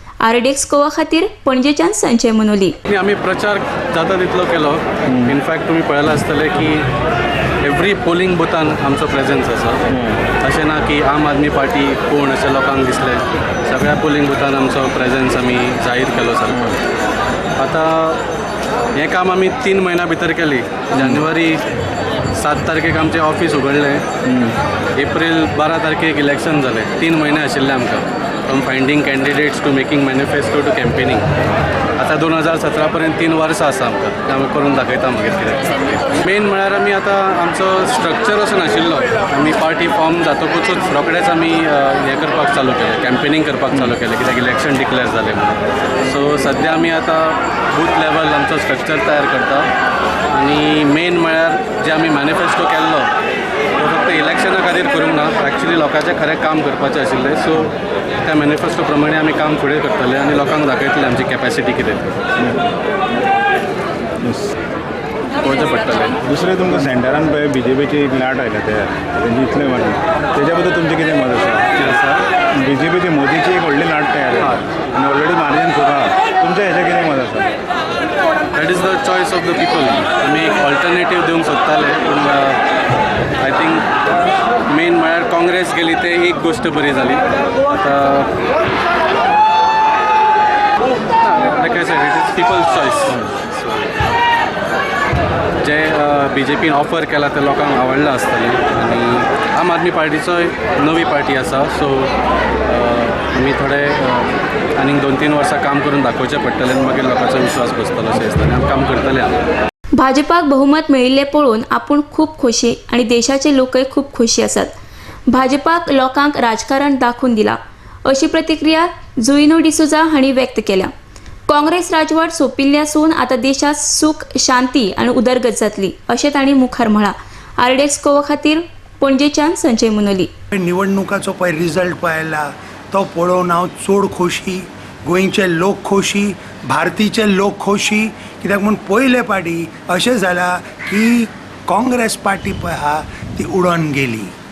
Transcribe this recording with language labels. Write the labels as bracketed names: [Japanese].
[Konkani] आरडीएक्स गोवा खातीर पणजेच्यान संजय मनोली. आम्ही प्रचार जाता तितलो केलो. इनफॅक्ट तुम्ही पळयलां आसतलें की [English] every [Konkani] पोलिंग बुथान आमचो प्रेझेन्स आसा. अशें ना की आम आदमी पार्टी कोण अशें लोकांक दिसलें. सगळ्या पोलिंग बुथान आमचो प्रेझेन्स आमी जाहीर केलो सारको. आतां हें काम आमी 3 म्हयन्या भितर केली. जानेवारी 7 तारखेक आमचें ऑफिस उगडलें. एप्रील 12 तारखेक इलेक्शन जालें. 3 म्हयने आशिल्ले आमकां, [English] From finding candidates to making manifesto to campaigning. [Konkani] आतां 2017 पर्यंत 3 वर्सां आसा आमकां. आमी करून दाखयता मागीर कितें. मेन म्हळ्यार आमी आतां आमचो स्ट्रक्चर असो नाशिल्लो. आमी पार्टी फॉर्म जातकूच रोखडेच आमी हें करपाक चालू केलें, कॅम्पेनींग करपाक चालू केलें, कित्याक इलेक्शन डिक्लेअर जालें म्हणून. सो सद्या आमी आतां बूथ लेवल आमचो स्ट्रक्चर तयार करता. आनी मेन म्हळ्यार जे आमी मॅनिफेस्टो केल्लो तो फक्त इलेक्शना खातीर करूंक ना, एक्चुली लोकांचें खरें काम करपाचें आशिल्लें. सो त्या मॅनिफेस्टो प्रमाणे आमी काम फुडें करतले आनी लोकांक दाखयतले आमची कॅपॅसिटी कितें पळोवचें पडटलें. दुसरें तुमकां सेंटरान पळय BJPची एक लाट आयल्या तयार जितले म्हणून तेज्या बद्दल तुमचें कितें मत आसा? BJPची मोदीची एक व्हडली लाट तयार आसा आनी ऑलरेडी मार्जीन खूब आसा. तुमचें हेजें कितें मत आसा? [English] That is the choice of the people. [Konkani] आमी एक ऑल्टरनेटीव दिवंक सोदताले, पूण [English] I think [Konkani] मेन म्हळ्यार काँग्रेस गेली ते एक गोश्ट बरी जाली. आतां [English] Like I said, it is people's choice. [Konkani] जे BJPन ऑफर केला ते लोकांक आवडलां आसतलें. आनी आम आदमी पार्टीचोय नवी पार्टी आसा. सो आमी थोडे आनीक 2-3 वर्सां काम करून दाखोवचें पडटलें आनी मागीर लोकांचो विश्वास बसतलो अशें दिसता. आमी काम करतले आमी. भाजपाक बहुमत मेळिल्लें पळोवन आपूण खूब खोशी आनी देशाचे लोकय खूब खोशी आसात. भाजपाक लोकांक राजकारण दाखोवन दिलां अशी प्रतिक्रिया जुइनो डिसोजा हांणी व्यक्त केल्या. काँग्रेस राजवट सोंपिल्ली आसून आतां देशांत सूख शांती आनी उदरगत जातली अशें तांणी मुखार म्हळां. आरडीएक्स गोवा खातीर पणजेच्यान संजय मनोली. निवडणुकाचो पळय रिजल्ट पळयला तो पळोवन हांव चड खोशी. गोंयचे लोक खोशी, भारतीचे लोक खोशी. कित्याक म्हूण पयले पाटी अशें जालां की काँग्रेस पार्टी पळय आहा ती उडोवन गेली.